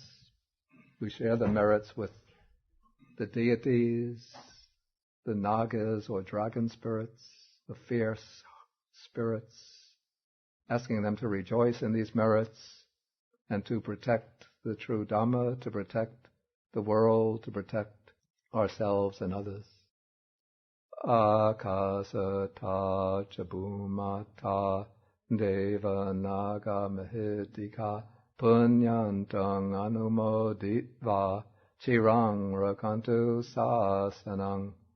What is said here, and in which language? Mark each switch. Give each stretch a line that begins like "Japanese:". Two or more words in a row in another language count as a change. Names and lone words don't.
English: We share the merits with the deities, the nagas or dragon spirits, the fierce spirits, asking them to rejoice in these merits and to protect the true Dhamma, to protect the world, to protect ourselves and others.
Pali: Akasata chabhumata deva naga mahidika punyantang anumoditva chirang rakantu sasanang.